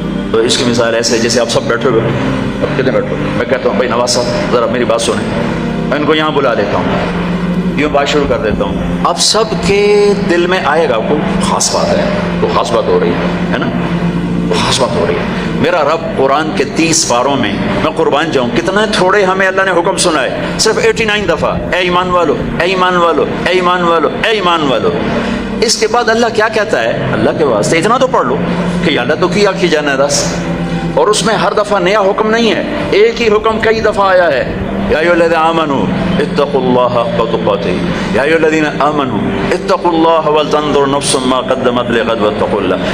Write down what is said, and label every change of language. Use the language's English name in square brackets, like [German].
[Urdu] تو اس کی مثال ایسے جیسے آپ سب بیٹھے ہوئے. اب کتنے بیٹھے؟ میں کہتا ہوں بھائی نواز صاحب ذرا میری بات سنیں. میں ان کو یہاں بلا لیتا ہوں، یوں بات شروع کر دیتا ہوں. آپ سب کے دل میں آئے گا کوئی خاص بات ہے، تو خاص بات ہو رہی ہے نا، تو خاص بات ہو رہی ہے. میرا رب قرآن کے 30 پاروں میں، میں قربان جاؤں کتنا تھوڑے ہمیں اللہ نے حکم سنا ہے. صرف 89 دفعہ اے ایمان والو، اے ایمان والو، اے ایمان والو، اے ایمان والو. اس کے بعد اللہ کیا کہتا ہے؟ اللہ کے واسطے اتنا تو پڑھ لو کہ اللہ تو کیا کی جانا رس. اور اس میں ہر دفعہ نیا حکم نہیں ہے، ایک ہی حکم کئی دفعہ آیا ہے. [Arabic] یا ایھا الذین آمنوا اتقوا اللہ حق تقاته، یا ایھا الذین آمنوا اتقوا اللہ ولتنظر نفس ما قدمت لغد واتقوا اللہ.